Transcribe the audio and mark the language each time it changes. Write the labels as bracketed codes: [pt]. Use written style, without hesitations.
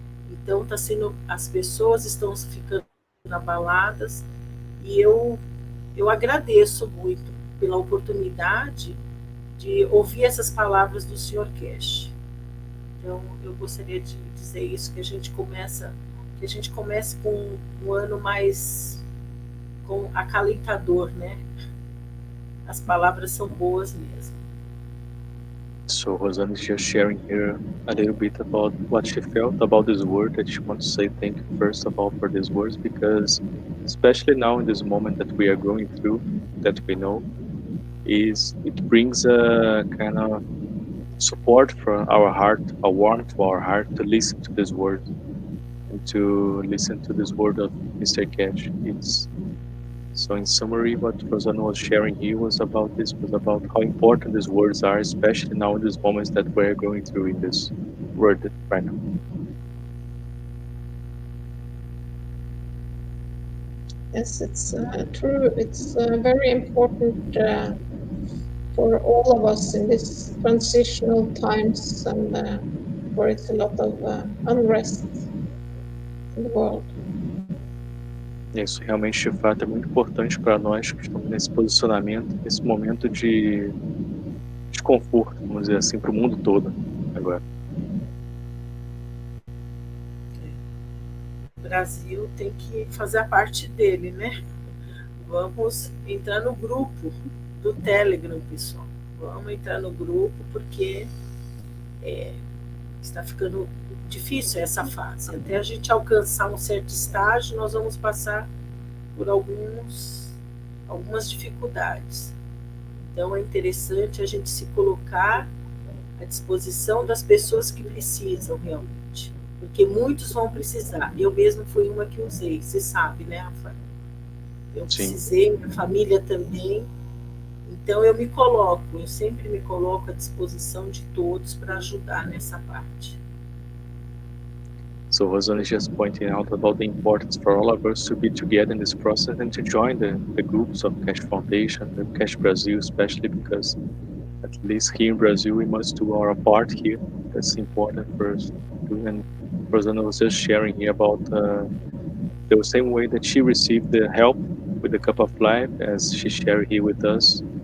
[pt] Então as pessoas estão ficando abaladas, e eu agradeço muito pela oportunidade de ouvir essas palavras do Sr. Keshe. Então eu gostaria de dizer isso, que a gente comece com um ano mais acalentador, né? As palavras são boas mesmo. [en] So Rosanna is just sharing here a little bit about what she felt about this word, that she wants to say thank you first of all for these words, because especially now in this moment that we are going through, that we know, it brings a kind of support for our heart, a warmth to our heart to listen to this word, and to listen to this word of Mr. Keshe. So in summary, what Rosanna was sharing here was about how important these words are, especially now in these moments that we're going through in this world right now. Yes, it's true. It's very important for all of us in these transitional times, and where it's a lot of unrest in the world. [pt] Isso realmente, de fato, é muito importante para nós que estamos nesse posicionamento, nesse momento de desconforto, vamos dizer assim, para o mundo todo agora. O Brasil tem que fazer a parte dele, né? Vamos entrar no grupo do Telegram, pessoal. Vamos entrar no grupo, porque está ficando difícil essa fase. Até a gente alcançar um certo estágio, nós vamos passar por algumas dificuldades. Então é interessante a gente se colocar à disposição das pessoas que precisam realmente, porque muitos vão precisar. Eu mesmo fui uma que usei, você sabe, né, Rafael? eu Sim. precisei, minha família também. Então eu sempre me coloco à disposição de todos para ajudar nessa parte. [en] So Rosana is just pointing out about the importance for all of us to be together in this process and to join the groups of Cash Foundation, the Cash Brazil, especially because at least here in Brazil we must do our part here. That's important for us to do. And Rosana was just sharing here about the same way that she received the help with the cup of life, as she shared here with us.